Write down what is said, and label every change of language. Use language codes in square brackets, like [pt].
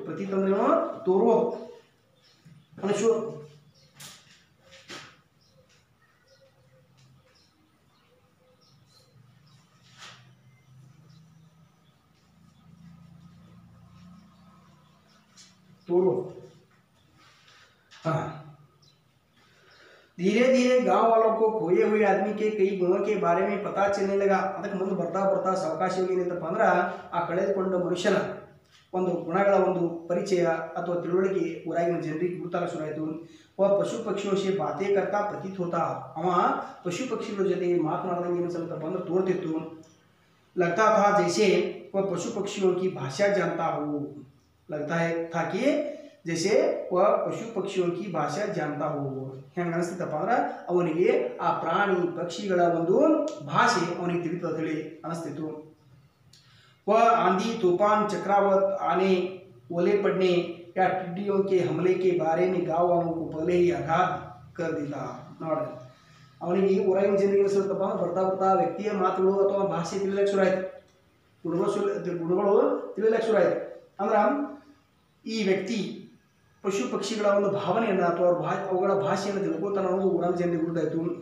[kn] ಪ್ರತೀತ್ ಅಂದ್ರೆ ಏನೋ ತೋರುವುದು, ಮನುಷ್ಯ तोड़ो. [hi] हाँ, धीरे धीरे गांव वालों को खोए हुए आदमी के कई गुणों के बारे में पता चलने लगा. [kn] ಅದಕ್ಕೆ ಮುಂದೆ ಬರ್ತಾ ಸಾವಕಾಶವಾಗಿ ಏನಂತಪ್ಪ ಅಂದ್ರೆ ಆ ಕಳೆದುಕೊಂಡ ಮನುಷ್ಯನ ಒಂದು ಗುಣಗಳ ಒಂದು ಪರಿಚಯ ಅಥವಾ ತಿಳುವಳಿಕೆ ಊರಾಗಿನ ಜನರಿಗೆ ಗುರುತಾಗ ಶುರುವಾಯಿತು. [hi] वह पशु पक्षियों से बातें करता प्रतीत होता. [kn] ಅವ ಪಶು ಪಕ್ಷಿಗಳ ಜೊತೆ ಮಾತನಾಡದಂಗೆ ಏನು ಸ್ವಲ್ಪ ಅಂದ್ರೆ ತೋರ್ತಿತ್ತು. [hi] लगता था जैसे वह पशु पक्षियों की भाषा जानता हो. लगता है था कि जैसे वह पशु पक्षियों की भाषा जानता हो. [kn] ಹೆಂಗೆ ಅನಿಸ್ತಪ್ಪ ಅಂದ್ರೆ ಅವನಿಗೆ ಆ ಪ್ರಾಣಿ ಪಕ್ಷಿಗಳ ಒಂದು ಭಾಷೆ ಅವನಿಗೆ ತಿಳಿತು ಅಂತೇಳಿ ಅನಿಸ್ತಿತ್ತು. [hi] वह आंधी तूफान चक्रवात आने ओले पड़ने या टिड्डियों के हमले के बारे में गाँव वालों को पहले ही आघात कर देता. [kn] ನೋಡಿ ಅವನಿಗೆ ಊರಾಗಿನ ಜನರಿಗೆ ಅನಿಸ್ತಪ್ಪ ಬರ್ತಾ ವ್ಯಕ್ತಿಯ ಮಾತುಗಳು ಅಥವಾ ಭಾಷೆ ತಿಳಿಯಕ್ಕೆ ಶುರು ಆಯ್ತು, ಗುಣಗಳು ತಿಳಿಯಕ್ಕೆ ಶುರು ಆಯ್ತು. ಅಂದ್ರೆ ಈ ವ್ಯಕ್ತಿ ಪಶು ಪಕ್ಷಿಗಳ ಒಂದು ಭಾವನೆಯನ್ನು ಅಥವಾ ಅವುಗಳ ಭಾಷೆಯನ್ನು ತಿಳ್ಕೊತಾನ ಅನ್ನೋದು ಊರಾನ ಜನರಿಗೆ ಗೊತ್ತಾಯಿತು.